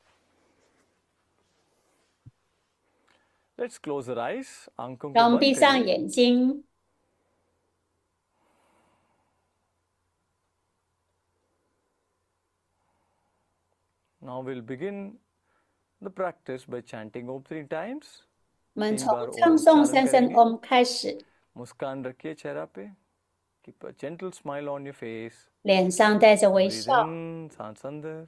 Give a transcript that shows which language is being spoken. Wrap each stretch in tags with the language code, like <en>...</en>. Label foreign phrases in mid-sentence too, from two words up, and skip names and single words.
<en>Let's close our eyes.</en> <hi>आंखों को</hi> <zh>让我们</zh> <hi>बंद</hi> <zh>闭上</zh> <hi>करिए.</hi> <zh>眼睛。</zh> <en>Now we'll begin the practice by chanting Om 3 times.</en> <zh>我们</zh> <hi>3</hi> <zh>从</zh> <hi>बार</hi> <zh>唱</zh> <hi>Om</hi> <zh>诵</zh> <hi>उच्चारण</hi> <zh>三声</zh> <hi>करेंगे.</hi> <zh>Om 开始，</zh> <hi>मुस्कान रखिए चेहरा पे.</hi> <en>Keep a gentle smile on your face.</en> <zh>脸上带着微</zh> <en>Breathe</en> <zh>笑，</zh> <en>in,</en> <hi>सांस अंदर.</hi>